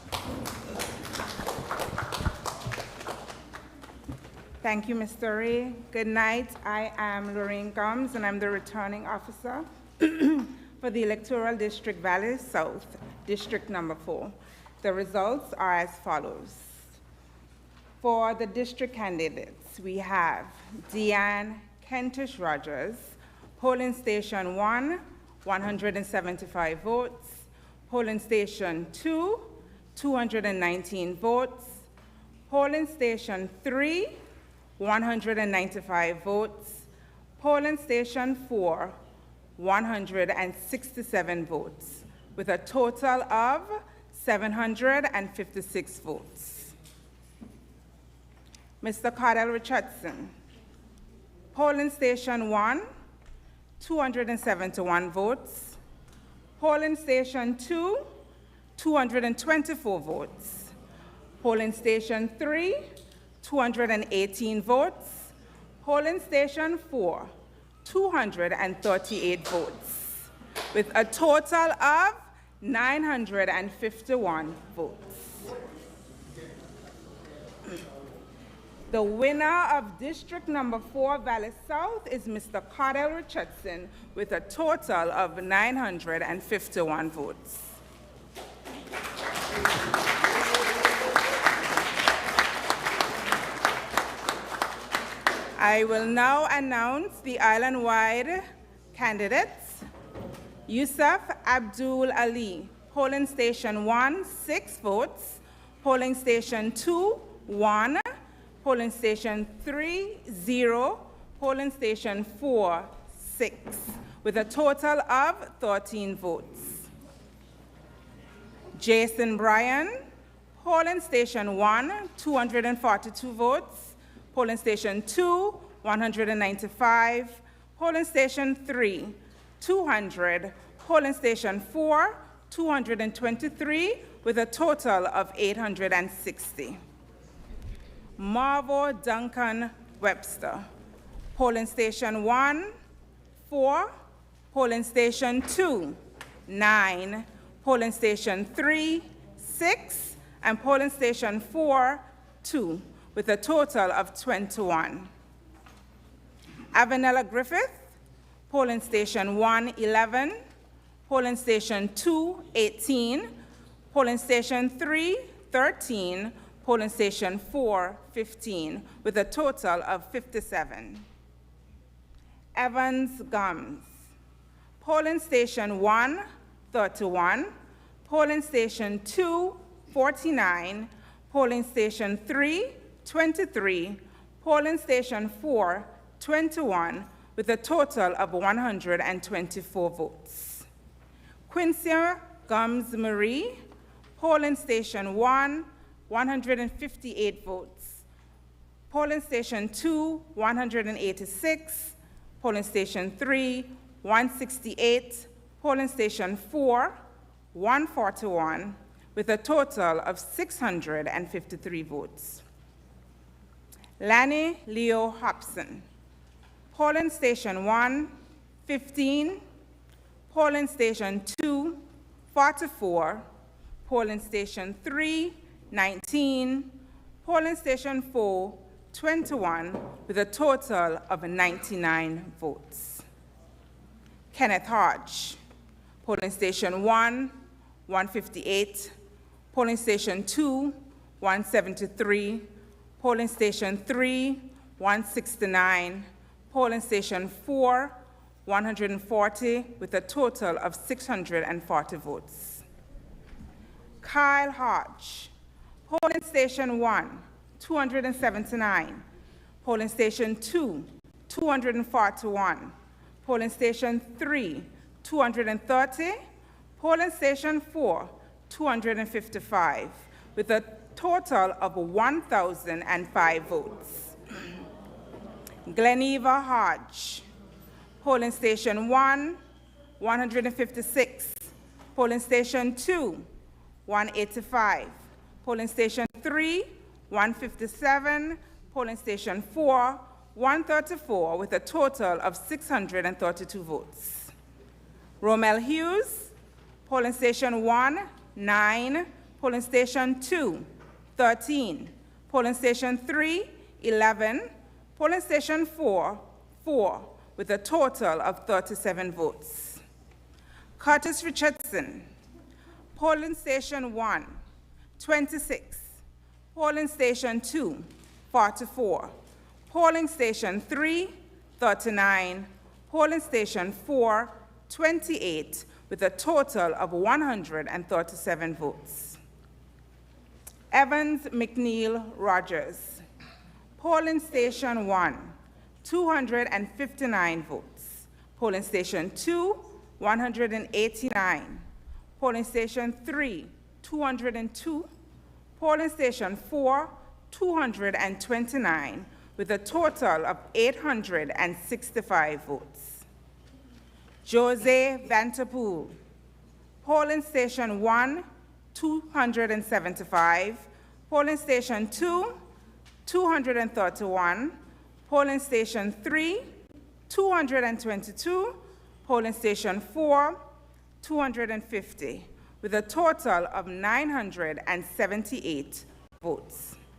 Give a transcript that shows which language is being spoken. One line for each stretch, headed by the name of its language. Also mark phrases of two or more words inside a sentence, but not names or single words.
English: Thank you, Mr. Ray. Good night. I am Lorraine Gums, and I'm the returning officer for the electoral district Valley South, district number 4. The results are as follows. For the district candidates, we have Deanne Kentish Rogers, polling station 1, 175 votes, polling station 2, 219 votes, polling station 3, 195 votes, polling station 4, 167 votes, with a total of 756 votes. Mr. Cardell Richardson, polling station 1, 271 votes, polling station 2, 224 votes, polling station 3, 218 votes, polling station 4, 238 votes, with a total of 951 votes. The winner of district number 4, Valley South, is Mr. Cardell Richardson, with a total of 951 votes. I will now announce the island-wide candidates. Yusuf Abdul Ali, polling station 1, 6 votes, polling station 2, 1, polling station 3, 0, polling station 4, 6, with a total of 13 votes. Jason Bryan, polling station 1, 242 votes, polling station 2, 195, polling station 3, 200, polling station 4, 223, with a total of 860. Marvo Duncan Webster, polling station 1, 4, polling station 2, 9, polling station 3, 6, and polling station 4, 2, with a total of 21. Avanella Griffith, polling station 1, 11, polling station 2, 18, polling station 3, 13, polling station 4, 15, with a total of 57. Evans Gums, polling station 1, 31, polling station 2, 49, polling station 3, 23, polling station 4, 21, with a total of 124 votes. Quincy Gums Marie, polling station 1, 158 votes. Polling station 2, 186, polling station 3, 168, polling station 4, 141, with a total of 653 votes. Lanny Leo Hobson, polling station 1, 15, polling station 2, 44, polling station 3, 19, polling station 4, 21, with a total of 99 votes. Kenneth Hodge, polling station 1, 158, polling station 2, 173, polling station 3, 169, polling station 4, 140, with a total of 640 votes. Kyle Hodge, polling station 1, 279. Polling Station 2, 241. Polling Station 3, 230. Polling Station 4, 255, with a total of 1,005 votes. Gleneva Hodge. Polling Station 1, 156. Polling Station 2, 185. Polling Station 3, 157. Polling Station 4, 134, with a total of 632 votes. Romel Hughes. Polling Station 1, 9. Polling Station 2, 13. Polling Station 3, 11. Polling Station 4, 4, with a total of 37 votes. Curtis Richardson. Polling Station 1, 26. Polling Station 2, 44. Polling Station 3, 39. Polling Station 4, 28, with a total of 137 votes. Evans McNeil Rogers. Polling Station 1, 259 votes. Polling Station 2, 189. Polling Station 3, 202. Polling Station 4, 229, with a total of 865 votes. Jose Vanterpool. Polling Station 1, 275. Polling Station 2, 231. Polling Station 3, 222. Polling Station 4, 250, with a total of 978 votes.